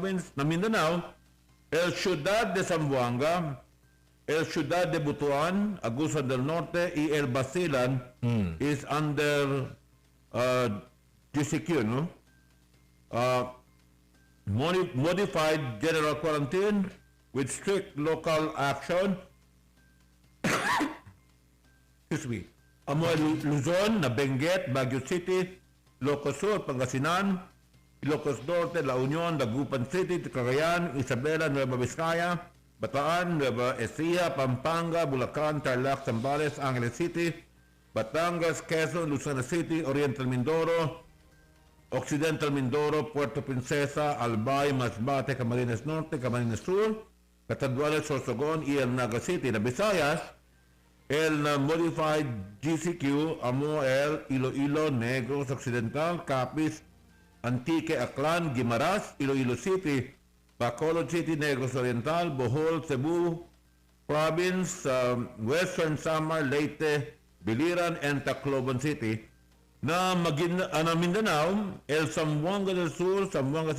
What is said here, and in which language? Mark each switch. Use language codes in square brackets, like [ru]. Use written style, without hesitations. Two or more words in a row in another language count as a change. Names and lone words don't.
[cbk] Na Mindanao, El Ciudad de Zamboanga, El Ciudad de Butuan, Agusan del Norte, y El Basilan [en] is under GCQ, [cbk] no? [en] Modified general quarantine with strict local action. Excuse me. [cbk] Luzon, Benguet, Baguio City, Ilocos Sur, Pangasinan, Ilocos Norte, La Union, Dagupan City, Cagayan, Isabela, Nueva Vizcaya, Bataan, Nueva Ecija, Pampanga, Bulacan, Tarlac, Zambales, Angeles City, Batangas, Quezon, Luzon City, Oriental Mindoro, Occidental Mindoro, Puerto Princesa, Albay, Masbate, Camarines Norte, Camarines Sur, Catanduanes, Sorsogon y el Naga City. Na Visayas, el modified GCQ, amo el Iloilo, Negros Occidental, Capiz, Antique, Aklan, Guimaras, Iloilo City, Bacolod City, Negros Oriental, Bohol, Cebu, Province, Western Samar, Leyte, Biliran, and Tacloban City na Mindanao, El Zamboanga del Sur, Zamboanga